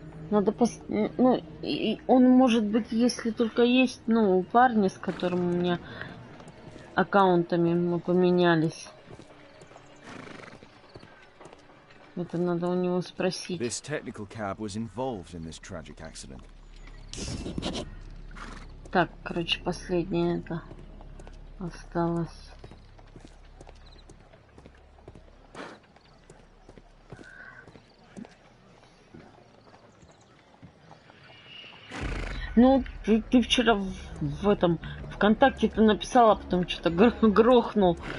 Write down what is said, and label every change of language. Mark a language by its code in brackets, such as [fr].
[ru] Надо ну, он может быть, если только есть, ну, у парня, с которым у меня аккаунтами мы поменялись. Это надо у него спросить. [en] This technical cab was involved in this tragic accident. [ru] Так, короче, последнее это осталось. Ну, ты вчера в этом ВКонтакте ты написала, а потом что-то грохнул.